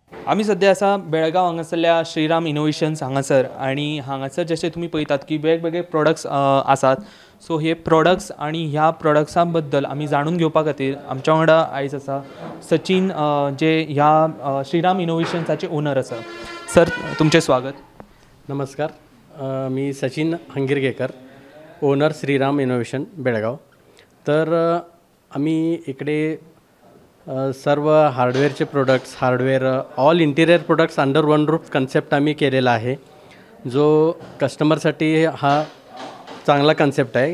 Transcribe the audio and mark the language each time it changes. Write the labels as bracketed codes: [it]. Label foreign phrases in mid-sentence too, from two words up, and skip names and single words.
[kok] आम्ही सध्या असा बेळगाव हांगासरल्या श्रीराम इनोव्हेशन्स हांगासर आणि हांगासर जशें तुमी पळयतात की वेगवेगळे प्रोडक्ट्स आसात. सो हे प्रोडक्ट्स आणि ह्या प्रोडक्ट्सां बद्दल आमी जाणून घेवपा खातीर आमच्या वांगडा आयज आसा सचिन, जे ह्या श्रीराम इनोव्हेशन्साचे ओनर आसा. सर, तुमचें स्वागत. नमस्कार. [mr] मी सचिन हंगीरगेकर, ओनर श्रीराम इनोव्हेशन बेळगाव. तर आम्ही इकडे सर्व हार्डवेअरचे प्रोडक्ट्स, [en] all interior products under one roof concept [mr] आम्ही केलेला आहे, जो कस्टमरसाठी हा चांगला कन्सेप्ट आहे.